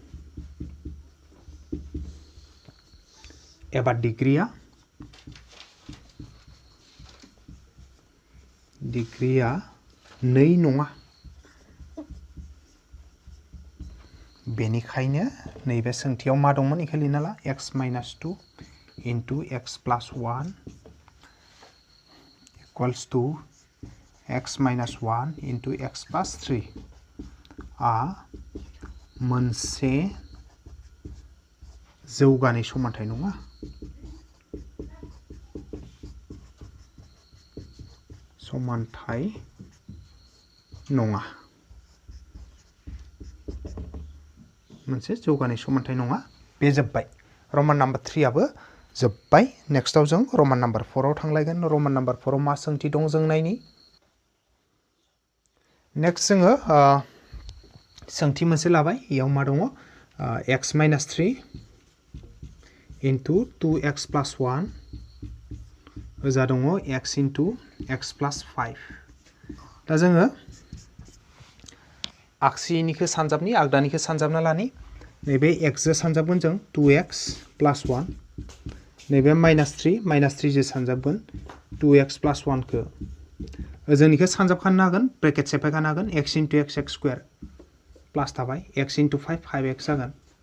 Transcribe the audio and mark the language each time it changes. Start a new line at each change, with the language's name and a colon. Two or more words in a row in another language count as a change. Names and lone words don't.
Bodo: एबा डिग्रिया 2 नङा बेनिखायनो नैबे सोंथियाव मा दंमोन इखौ लिरना ला
English: x minus 2 into x plus 1 equals to x minus 1 into x plus 3
Bodo: आ मोनसे जौगानाय समानथाय नङा समानथाय नङा मोनसे जौगानाय समानथाय नङा बे जोब्बाय
English: roman number
Bodo: 3 आबो जोब्बाय नेक्स्टआव जों
English: roman number
Bodo: 4 आव थांलायगोन
English: roman number
Bodo: 4 आव मा सोंथि दं जों नायनि नेक्स्ट जोङो सोंथि मोनसे लाबाय इयाव मा दङ
English: x minus 3 into 2x plus 1
Bodo: ओजा दङ
English: x into x plus 5
Bodo: दा जोङो आगसिनिखौ सानजाबनि आगदानिखौ सानजाबना लानि नैबे x जो सानजाबगोन जों
English: 2x plus 1
Bodo: नैबे minus 3 जो सानजाबगोन
English: 2x plus 1
Bodo: खौ ओजोंनिखौ सानजाबखानो हागोन ब्रेकेट सेफायखानो हागोन
English: x into x x square
Bodo: प्लस थाबाय
English: x into 5 5x
Bodo: जागोन